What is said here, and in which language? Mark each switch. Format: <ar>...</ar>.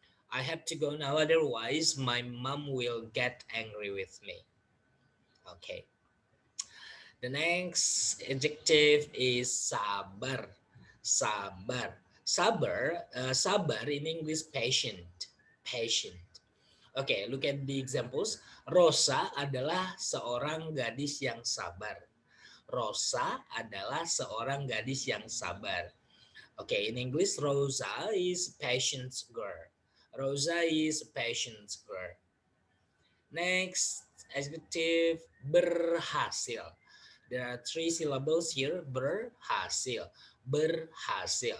<en>I have to go now, otherwise my mom will get angry with me. Okay. The next adjective is sabar. Sabar. Sabar in English, patient. Patient. Okay, look at the examples.</en> <id>Rosa adalah seorang gadis yang sabar. Rosa adalah seorang gadis yang sabar.</id> <en>Okay, in English, Rosa is patient girl. Rosa is patient girl. Next, adjective berhasil. There are 3 syllables here. Berhasil. Berhasil.</en>